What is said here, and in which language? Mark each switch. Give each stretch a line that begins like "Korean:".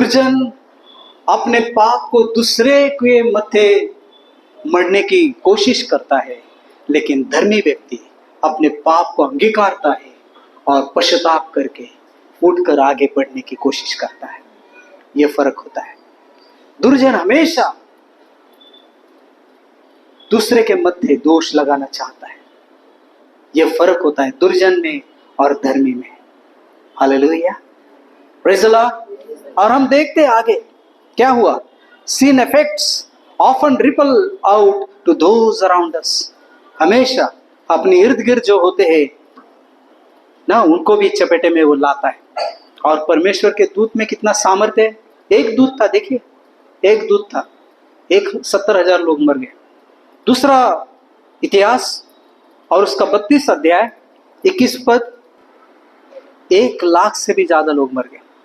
Hindi: दुर्जन अपने पाप को दूसरे के मत्थे मरने की कोशिश करता है, लेकिन धर्मी व्यक्ति अपने पाप को अंगीकारता है और पश्चाताप करके उठकर आगे बढ़ने की कोशिश करता है। यह फर्क होता है। दुर्जन हमेशा दूसरे के मत्थे दोष लगाना चाहता है। यह फर्क होता है दुर्जन में और धर्मी में। Hallelujah,
English: Praise the Lord.
Hindi: और हम देखते आगे क्या हुआ।
English: sin effects often ripple out to those around us।
Hindi: हमेशा अपने इर्द गिर्द जो होते हैं ना, उनको भी चपेटे में वो लाता है। और परमेश्वर के दूत में कितना सामर्थ्य है। एक दूत था, देखिए एक दूत था, 70,000 लोग मर गए। दूसरा इतिहास और उसका 32 अध्याय 21 पद, 1,00,000 से भी ज्यादा लोग मर गए।